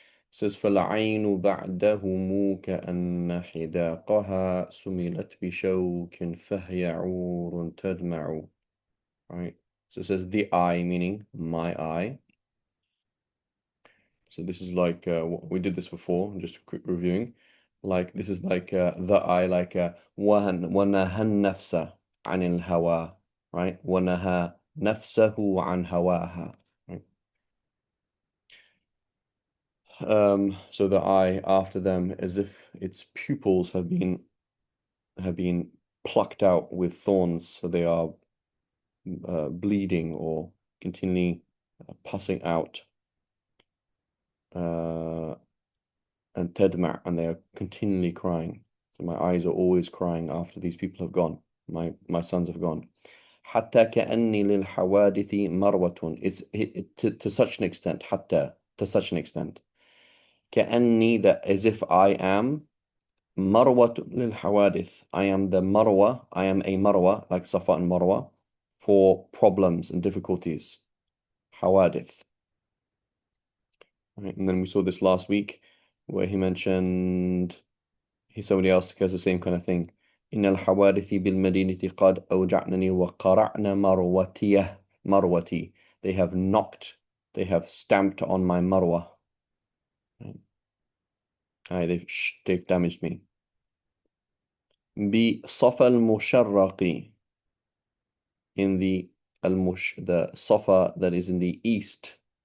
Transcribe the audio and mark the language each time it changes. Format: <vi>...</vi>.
<ar>Says فالعين بعدهم كأن حداقها سملت بشوك فهي عور تدمع.</ar> <en>Right. So it says the eye, meaning my eye. So this is like we did this before, just a quick reviewing. Like this is like the eye, like</en> <ar>ونهى النفس عن الهوى,</ar> <en>right?</en> <ar>ونهى نفسه عن هواها, right?</ar> <en>So the eye after them, as if its pupils have been plucked out with thorns, so they are bleeding or continually passing out. And tadma', and they are continually crying. So my eyes are always crying after these people have gone. My sons have gone.</en> <ar>حتى كأني للحوادث مروة.</ar> <en>To such an extent. حتى, to such an extent. كأني, that as if I am</en> <ar>مروة للحوادث.</ar> <en>I am the marwa. I am a marwa, like Safa and Marwa, for problems and difficulties.</en> <ar>حوادث.</ar> <en>Right, and then we saw this last week where he mentioned somebody else has the same kind of thing.</en> <ar>إن الحوادث بالمدينة قد أوجعنني وقرعن مروتي.</ar> <en>They have knocked, they have stamped on my marwa. They've damaged me.</en> <ar>بصفا المشرق,</ar> <en>in the Safa that is in the east.</en>